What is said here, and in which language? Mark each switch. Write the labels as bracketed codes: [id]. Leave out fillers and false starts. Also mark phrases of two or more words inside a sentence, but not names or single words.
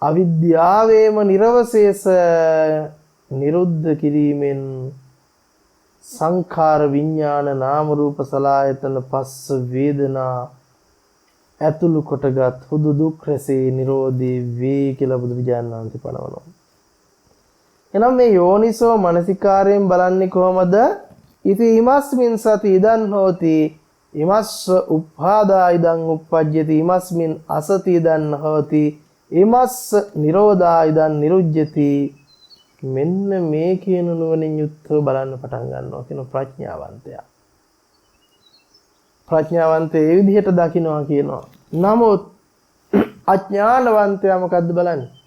[si] අවිද්‍යාවේම නිර්වශේෂ නිරුද්ධ කිරීමෙන් සංඛාර විඥාන නාම රූප සලආයතන පස්ස වේදනා ඇතුළු කොටගත් හුදු දුක් රැසේ නිරෝධී වේ කියලා බුදුරජාණන් වහන්සේ පනවනවා. එහෙනම් මේ යෝනිසෝ මනසිකාරයෙන් බලන්නේ කොහමද? [pi] ඉති ඉමස්මින් සති ඉදන් හෝති ඉමස්ස උප්පාදා ඉදන් උප්පජ්ජති ඉමස්මින් අසති ඉදන් හෝති ඉමස්ස නිරෝධා ඉදන් නිරුජ්ජති. [si] මෙන්න මේ කියන නුවණින් යුක්තව බලන්න පටන් ගන්නවා කියන ප්‍රඥාවන්තයා. ප්‍රඥාවන්තයා ඒ විදිහට දකින්නවා කියනවා. නමුත් අඥානවන්තයා මොකද්ද බලන්නේ?